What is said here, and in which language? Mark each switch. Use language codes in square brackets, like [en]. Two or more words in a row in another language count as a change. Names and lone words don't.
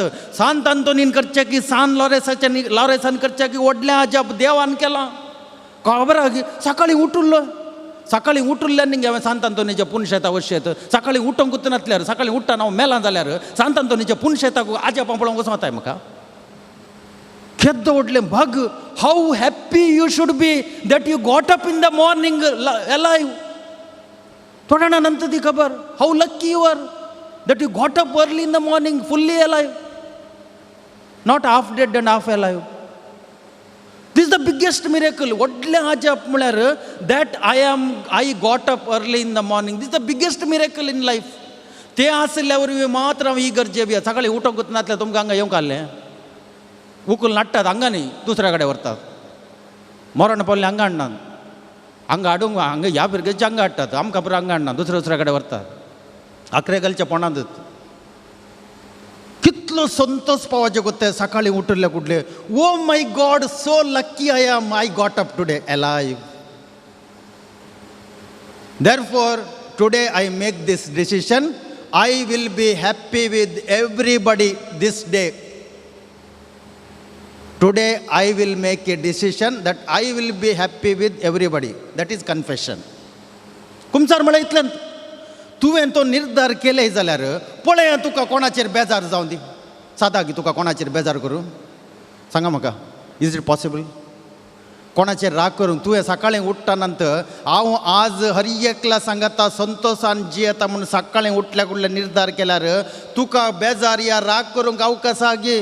[kok] सांत आंतोनीन करचें की सान लॉरेसान करचें की व्हडलें आजाप देवान केलां. खबर आहा की सकाळीं उठुल्लो, सकाळीं उठुल्ल्यान न्ही हांवें सांत आंतोनीचें पुनशेता वशेत. सकाळीं उठोंक नासल्यार सकाळीं उठ्ठान हांव मेलां जाल्यार सांत आंतोनीच्या पुनशेताक आजापां पळोवंक वचूं येताय म्हाका. केद्द व्हडलें भाग. [en] How happy you should be that you got up in the morning alive. [kok] थोड्या जाणांक ती खबर. [en] How lucky you are that you got up early in the morning fully alive, not half dead and half alive. This is the biggest miracle. [kok] व्हडलें आजाप म्हळ्यार [en] that I got up early in the morning. This is the biggest miracle in life. [kok] तें आसल्या वरवीं मात्र हांव ही गरजे बी सकाळीं उठोंक नासल्यार तुमकां हांगा येवंक आहलें. उखल नाडटात हांगा न्ही दुसऱ्या कडेन व्हरतात. मरण पडलें हांगा हाडनात. हांगा हाडूंक हांगा ह्या भुरग्याचे हांगा हाडटात. आमकां पुरो हांगा हाडना दुसऱ्या कडेन व्हरतात. आंकरे घालच्या पोंडांत. कितलो संतोष पावचे गोत्ते सकाळीं उठले कुठले. [en] Oh my God so lucky I am I got up today alive. Therefore today I make this decision. I will be happy with everybody this day. Today I will make a decision that I will be happy with everybody. That is confession. [kok] कुमसार म्हळ्यार इतलें तुवें तो निर्धार केले जाल्यार पळय तुका कोणाचेर बेजार जावं दी. सादा की तुका कोणाचेर बेजार करूं सांगा म्हाका. [en] Is it possible? [kok] कोणाचेर राग करून तुवें सकाळीं उठ्ठा नंतर हांव आज हर एकला सांगता संतोशान जियेता म्हणून सकाळीं उठल्या कुठले निर्धार केल्यार तुका बेजार या राग करूंक अवकाश गे.